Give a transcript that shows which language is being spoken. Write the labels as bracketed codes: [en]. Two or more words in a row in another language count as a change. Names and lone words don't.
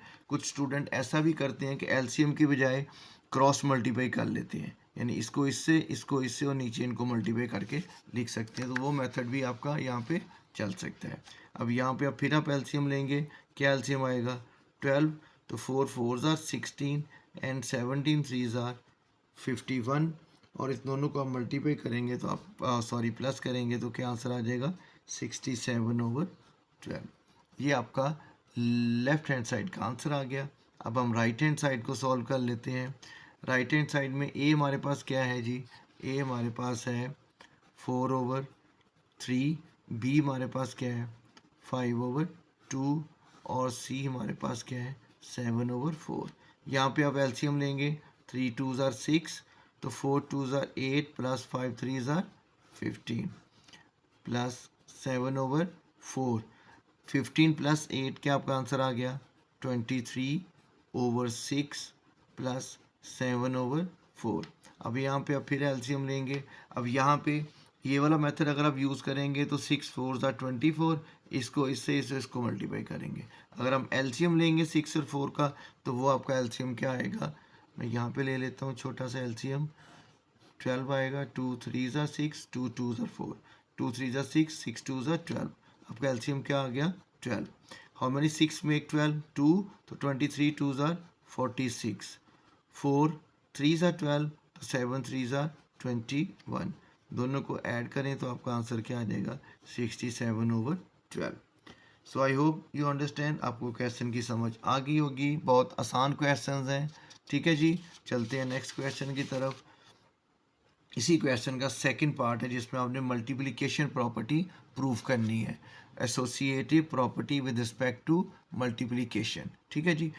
[ur] کچھ سٹوڈنٹ ایسا بھی کرتے ہیں کہ ایل سی ایم کی بجائے [en] cross multiply [ur] کر لیتے ہیں، یعنی اس کو اس سے اور نیچے ان کو ملٹی پلائی کر کے لکھ سکتے ہیں. تو وہ میتھڈ بھی آپ کا یہاں پہ چل سکتا ہے۔ اب یہاں پہ پھر آپ ایل سی ایم لیں گے، کیا ایل سی ایم آئے گا 12، تو [en] 4 4s are 16 and 17 3s are 51 [ur] اور اس دونوں کو آپ ملٹی پلائی کریں گے تو آپ پلس کریں گے تو کیا آنسر آ جائے گا 67/12. یہ آپ کا [en] left hand side [ur] کا آنسر آ گیا. اب ہم [en] right hand side [ur] کو سالو کر لیتے ہیں. [en] right hand side [ur] میں اے ہمارے پاس کیا ہے جی، اے ہمارے پاس ہے 4/3، بی ہمارے پاس کیا ہے 5/2 اور سی ہمارے پاس کیا ہے 7/4. یہاں پہ آپ ایل سی ایم لیں گے, [en] 3 2s are 6 [ur] تو [en] 4 2s are 8 plus 5 3s are 15 plus 7/4. [ur] 15 پلس 8 کیا آپ کا آنسر آ گیا 23/6 پلس 7/4. اب یہاں پہ آپ پھر ایل سی ایم لیں گے۔ اب یہاں پہ یہ والا میتھڈ اگر آپ یوز کریں گے تو [en] 6 4s are 24, [ur] اس کو اس کو ملٹی پلائی کریں گے. اگر ہم ایل سی ایم لیں گے 6 اور 4 کا تو وہ آپ کا ایل سی ایم کیا آئے گا، میں یہاں پہ لے لیتا ہوں چھوٹا سا ایل سی ایم، 12 آئے گا. [en] 2 3s are 6, 2 2s are 4, 2 3s are 6, 6 2s are 12। [ur] آپ کا ایل سی ایم کیا آ گیا 12. [en] how many 6 make 12? 2, तो 23 2s are 46. 4 3s are 12, तो 7 3s are 21. [ur] دونوں کو ایڈ کریں تو آپ کا آنسر کیا آ جائے گا? 67/12. [en] so I hope you understand, [ur] آپ کو کوئسچن کی سمجھ آ گئی ہوگی. بہت آسان کوئسچن ہیں، ٹھیک ہے جی۔ چلتے ہیں [en] next question [ur] کی طرف. اسی کوئسچن کا [en] second part [ur] ہے جس میں آپ نے [en] multiplication property [ur] پروو کرنی ہے, [en] associative property with respect to multiplication, [ur] ٹھیک ہے جی.